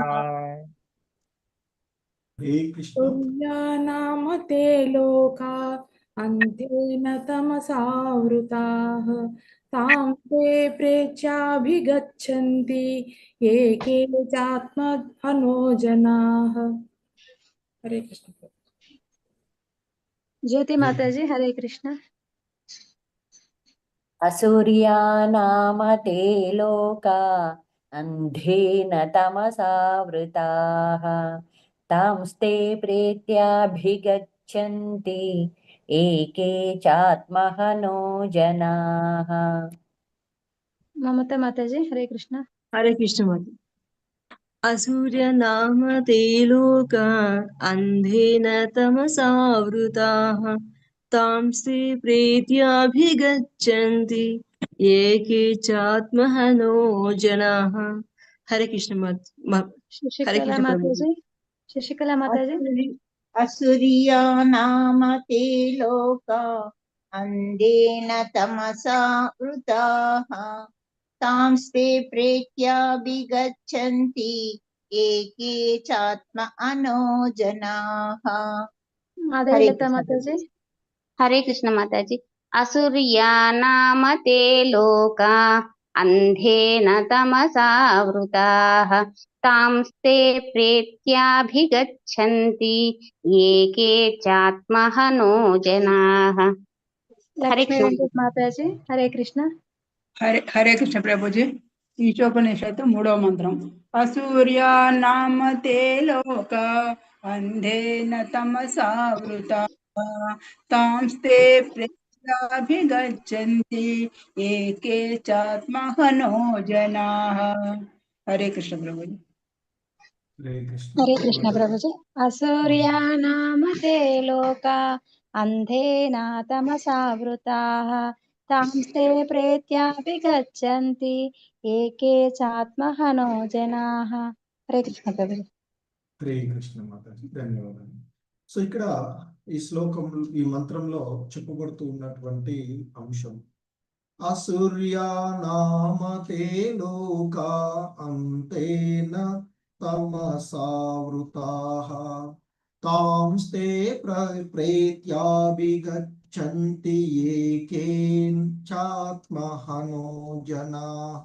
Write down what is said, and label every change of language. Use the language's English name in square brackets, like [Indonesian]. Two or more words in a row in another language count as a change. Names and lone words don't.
[Hindi] हरे कृष्ण। [Sanskrit] तुर्यानाम ते लोका अन्तेन तमसावृताः तां ते प्रेत्याभिगच्छन्ति ये केचात्महनो जनाः। [Hindi] हरे कृष्ण। ज्योति माता जी हरे कृष्ण। [Sanskrit] असुर्यानाम ते लोका अन्धेन तमसावृताः तांस्ते प्रेत्याभिगच्छन्ति एके चात्महनो जनाः। [Hindi] ममता माता जी हरे कृष्ण। हरे कृष्ण माता। [Sanskrit] असुर्य नाम ते लोका अन्धेन तमसावृताः तांस्ते प्रेत्याभिगच्छन्ति ये केचात्महनो जनाः। [Hindi] हरे कृष्ण हरे शशिकला कृष्ण प्रभु माता जी। जी शशिकला माता जी [Sanskrit] असुरिया नाम ते लोका अन्धेन तमसा वृताः तांस्ते प्रेत्याभिगच्छन्ति एके चात्म अनो जनाः। [Hindi] हरे माधवीलता कृष्ण माता जी। हरे कृष्ण माता जी। [Sanskrit] असुर्या नाम ते लोका अन्धेन तमसावृताः तांस्ते प्रेत्याभिगच्छन्ति ये केचात्महनो जनाः। [Hindi] हरे लक्ष्मी कृष्ण। वेंकट माता जी हरे कृष्ण। [Sanskrit] हरे कृष्ण [Telugu] ప్రభుజీ ఈశోపనిషత్తు 3వ మంత్రం [Sanskrit] అసూర్యా నామ తే లోక అంధేన తమసావృతా తాంస్తే ప్రేత్యాభిగచ్చంతి ఏకే చాత్మహనో జనాః. [Telugu] హరే కృష్ణ ప్రభుజీ. [Hindi] हरे कृष्ण। हरे कृष्ण प्रभु जी। [Sanskrit] असुर्या नाम ते लोका अन्धेन तमसावृताः तांस्ते प्रेत्याभिगच्छन्ति एके चात्महनो जनाः। [Hindi] हरे कृष्ण प्रभु जी। [Telugu] హరే కృష్ణ మాతాజీ, ధన్యవాదాలు. సో ఇక్కడ ఈ శ్లోకం ఈ మంత్రంలో చెప్పబడుతూ ఉన్నటువంటి అంశం [Sanskrit] అసూర్యా నామ తే లోకా అంతేన తమసావృతాః తాంస్తే ప్రేత్యాభిగచ్చంతి ఏకేచాత్మహనో జనాః.